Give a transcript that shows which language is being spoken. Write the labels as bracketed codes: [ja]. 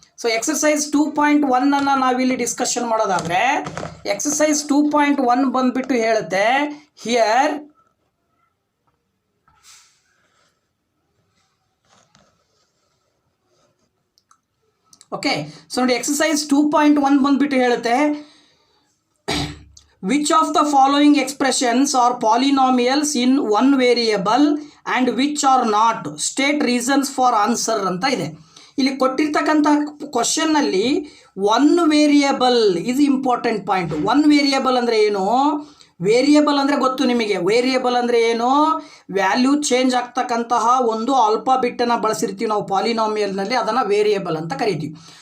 [kn] So exercise 2.1 ನಾವಿಲ್ಲಿ discussion ಮಾಡೋದಾದರೆ exercise 2.1 ಬಂದುಬಿಟ್ಟು ಹೇಳುತ್ತೆ ಹಿಯರ್ ಓಕೆ. ಸೊ ನೋಡಿ ಎಕ್ಸಸೈಸ್ 2.1 ಬಂದುಬಿಟ್ಟು ಹೇಳುತ್ತೆ [en] which of the following expressions are polynomials in one variable and which are not? State reasons for answer [kn] ಅಂತ ಇದೆ. ಇಲ್ಲಿ ಕೊಟ್ಟಿರ್ತಕ್ಕಂಥ ಕ್ವಶನ್ನಲ್ಲಿ 1 ವೇರಿಯೇಬಲ್ ಇದು ಇಂಪಾರ್ಟೆಂಟ್ ಪಾಯಿಂಟ್. 1 ವೇರಿಯೇಬಲ್ ಅಂದರೆ ಏನು? ವೇರಿಯೇಬಲ್ ಅಂದರೆ ಗೊತ್ತು ನಿಮಗೆ. ವೇರಿಯೇಬಲ್ ಅಂದರೆ ಏನು? ವ್ಯಾಲ್ಯೂ ಚೇಂಜ್ ಆಗ್ತಕ್ಕಂತಹ ಒಂದು ಆಲ್ಫಾಬಿಟ್ಟನ್ನು ಬಳಸಿರ್ತೀವಿ ನಾವು ಪಾಲಿನಾಮಿಯಲ್ನಲ್ಲಿ, ಅದನ್ನು ವೇರಿಯೇಬಲ್ ಅಂತ ಕರಿತೀವಿ.